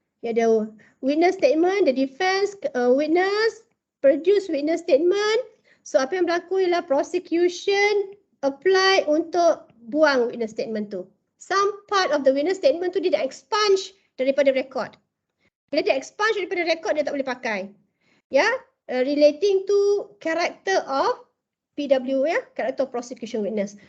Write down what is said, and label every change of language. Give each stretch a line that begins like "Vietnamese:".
English: Ya, the witness statement, the defense witness produce witness statement.
Malay: So apa yang berlaku ialah prosecution apply untuk buang witness statement tu. Some part of the witness statement tu dia dah expunge daripada rekod. Bila dia expunge daripada rekod, dia tak boleh pakai.
English: Ya, relating to character of PW, ya, character of prosecution witness.